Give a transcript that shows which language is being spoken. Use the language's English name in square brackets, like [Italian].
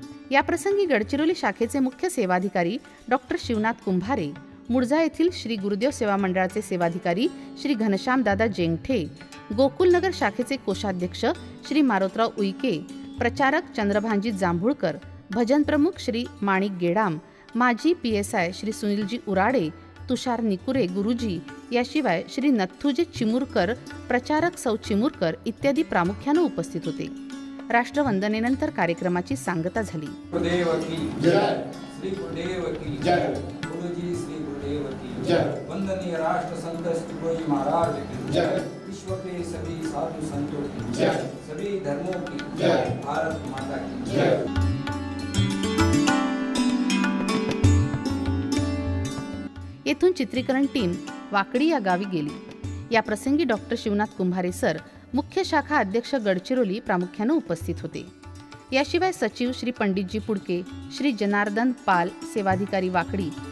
[Marathi] याप्रसंगी गडचिरोली शाखेचे मुख्य सेवाधिकारी डॉक्टर शिवनाथ कुंभारे, मुळजा येथील श्री गुरुदेव सेवा मंडळाचे सेवाधिकारी श्री घनश्यामदादा जेंगठे, गोकुलनगर शाखेचे कोषाध्यक्ष श्री मारोतराव उईके, प्रचारक चंद्रभानजी जांभूळकर, भजन प्रमुख श्री माणिक गेडाम, माजी PSI श्री सुनीलजी उराडे, तुषार निकुरे गुरुजी, याशिवाय श्री नथुजी चिमुरकर, प्रचारक सौ चिमुरकर इत्यादी प्रामुख्याने उपस्थित होते. राष्ट्रवंदनेनंतर कार्यक्रमाची सांगता झाली. [Hindi] गुरुदेव की जय, श्री गुरुदेव की जय, गुरुजी श्री गुरुदेव की जय, वंदनीय राष्ट्रसंत तुकडोजी महाराज की जय, विश्व के सभी साधु संतों की जय, सभी धर्मों की जय, भारत माता की जय. [Marathi] येथून चित्रीकरण टीम वाकडी या गावी गेली. या प्रसंगी डॉक्टर शिवनाथ कुंभारे सर, मुख्य शाखा अध्यक्ष गडचिरोली प्रामुख्याने उपस्थित होते. याशिवाय सचिव श्री पंडितजी पुडके, श्री जनार्दन पाल सेवाधिकारी वाकडी,